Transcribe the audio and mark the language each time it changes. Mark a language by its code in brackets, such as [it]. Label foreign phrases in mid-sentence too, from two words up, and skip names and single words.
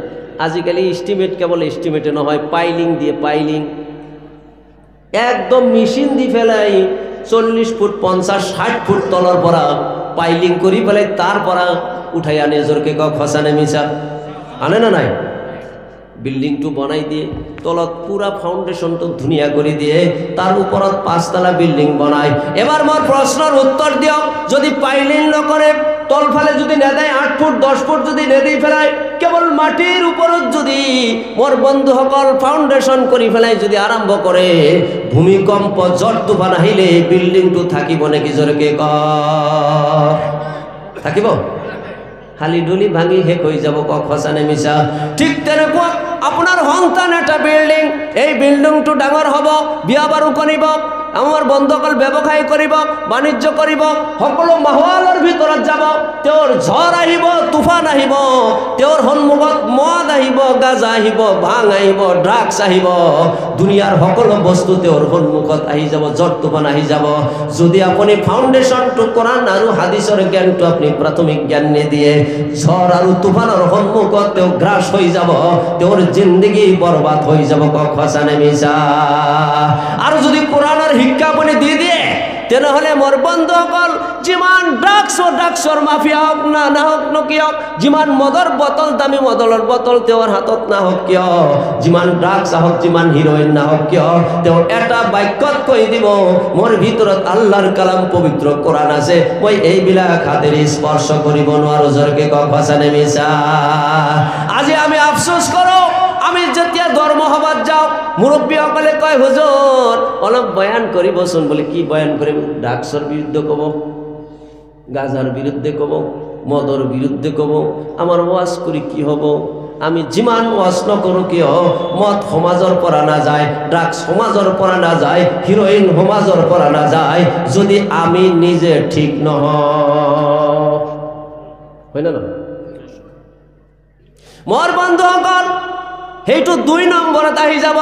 [as] আজিকালি ইষ্টিমেট কেৱল ইষ্টিমেটে নহয়, পাইলিং দিয়ে, পাইলিং একদম মেচিন দি পেলাই 40 ফুট 50 60 ফুট তলৰ পৰা পাইলিং কৰি পেলাই তাৰ পৰা উঠাই আনে। জোৰকে কওক সঁচা নে মিছা? আনে না নাই? বিল্ডিংটো বনাই দিয়ে, তলত পুরা ফাউন্ডেশনটো ধুনিয়া করে দিয়ে, তার উপরত 5 তলা বিল্ডিং বনায়। এবার মোর প্রশ্নের উত্তর দিও, যদি পাইলিং নকরে তলফালে যদি নেদায় 8 ফুট 10 ফুট যদি নেদি ফেলায়, কেবল মাটির উপরত যদি মোর বন্ধু সকল ফাউন্ডেশন করি ফেলায় যদি আরম্ভ করে, ভূমিকম্প ঝড় তুফান আহিলে বিল্ডিংটো থাকিব নাকি? জোরকে ক থাকিব? হালি ডুলি ভাঙি শেষ হয়ে যাব। কক সঁচা নে মিছা? ঠিক তেনেকুৱা আপনার সন্তান এটা বিল্ডিং, এই বিল্ডিংটো ডাঙর হব, বিয়া বারু করিব, আমার বন্ধুসকল ব্যবসায় করিব, বাণিজ্য করিব, সকলো মাহোৱালৰ ভিতৰত যাব। তেওঁৰ ঝড় আহিব, তুফান আহিব, তেওঁৰ সন্মুখত মদ আহিব, গাঁজা আহিব, ভাং আহিব, ড্ৰাগছ আহিব, দুনিয়াৰ সকলো বস্তু তেওঁৰ সন্মুখত আহি যাব, ঝড় তুফান আহি যাব। যদি আপুনি ফাউণ্ডেশ্যনটো কোৰাণ আৰু হাদিছৰ জ্ঞানটো আপুনি প্ৰাথমিক জ্ঞান নিদিয়ে, ঝড় আৰু তুফানৰ সন্মুখত তেওঁ গ্ৰাস হৈ যাব, তেওঁৰ জিন্দগি বরবাদ হয়ে যাব। কক সঁচা নে মিছা? আর যদি কোরআনের শিক্ষা আপনি দি দিয়ে, তেনেহলে মোর বন্ধুসকল যিমান ড্ৰাগছৰ মাফিয়া হোক না হোক কিয়, যিমান মদৰ বটল দামী মদলৰ বটল তেওঁৰ হাতত না হোক কিয়, যিমান ড্ৰাগছ আহক, যিমান হিৰোইন না হোক কিয়, তেওঁ এটা বাক্যত কৈ দিব, মোৰ ভিতৰত আল্লাহৰ কালাম পবিত্ৰ কোৰআন আছে, মই এইবিলাক হাতেৰে স্পৰ্শ কৰিব নোৱাৰো। জোৰকে কক সঁচা নে মিছা? আজি আমি আফসোস কৰোঁ, আমি যেতিয়া ধর্ম সভাত যাও, মুরব্বীসকলে কয় হুজুর অলপ বয়ান করিবচোন। বলে কি বয়ান করিম? ড্রাগসর বিরুদ্ধে কব, গাঁজার বিরুদ্ধে কব, মদর বিরুদ্ধে কব। আমার ওয়াজ করি কি হব? আমি যিমান ওয়াজ নকৰো কিয়, মদ সমাজৰ পৰা নাযায়, ড্ৰাগছ সমাজৰ পৰা নাযায়, হিৰোইন সমাজৰ পৰা নাযায়, যদি আমি নিজে ঠিক নহওঁ। হয় না নহয়? মোৰ বন্ধুসকল, সেইটো 2 নম্বৰত আহি যাব।